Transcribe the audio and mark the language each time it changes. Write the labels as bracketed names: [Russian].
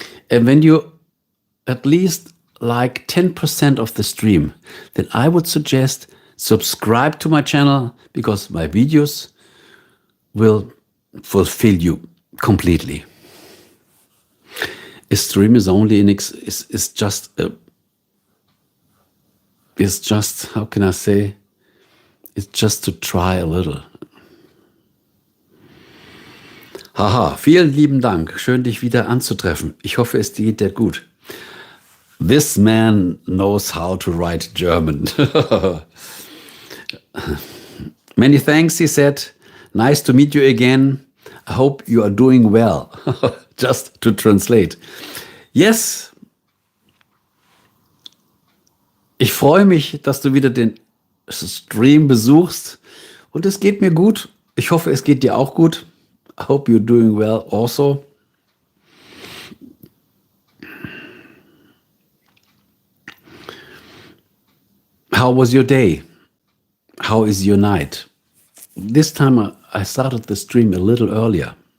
[English] And when you at least like 10% of the stream, then I would suggest subscribe to my channel because my videos will fulfill you completely. A stream is only is just how can I say? It's just to try a little. [German] Haha, vielen lieben Dank. Schön, dich wieder anzutreffen. Ich hoffe, es geht dir gut. [English] This man knows how to write German. Many thanks, he said. Nice to meet you again. I hope you are doing well. Just to translate. Yes. [German] Ich freue mich, dass du wieder den Stream besuchst. Und es geht mir gut. Ich hoffe, es geht dir auch gut. [English] I hope you're doing well also. How was your day? How is your night? This time I started the stream a little earlier.